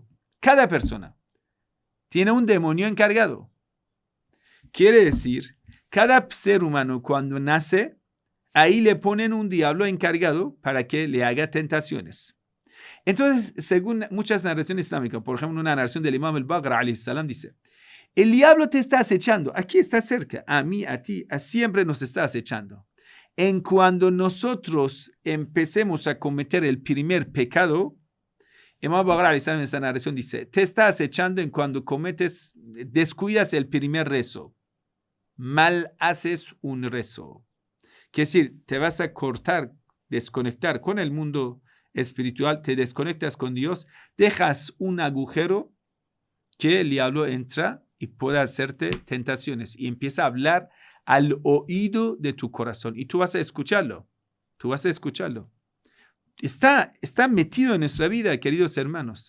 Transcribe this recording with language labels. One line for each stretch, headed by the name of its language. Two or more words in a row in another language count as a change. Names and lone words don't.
Spanish: Cada persona tiene un demonio encargado. Quiere decir, cada ser humano cuando nace, ahí le ponen un diablo encargado para que le haga tentaciones. Entonces, según muchas narraciones islámicas, por ejemplo, una narración del Imam al-Baqir
Arabic: عليه السلام
Spanish: dice, el diablo te está acechando, aquí está cerca, a mí, a ti, siempre nos está acechando. En cuando nosotros empecemos a cometer el primer pecado, Imam al-Baqir
Arabic: عليه السلام
Spanish: en esta narración dice, te está acechando en cuando descuidas el primer rezo, mal haces un rezo. Quiere decir, te vas a desconectar con el mundo espiritual, te desconectas con Dios, dejas un agujero que el diablo entra y puede hacerte tentaciones y empieza a hablar al oído de tu corazón y tú vas a escucharlo, Está metido en nuestra vida, queridos hermanos.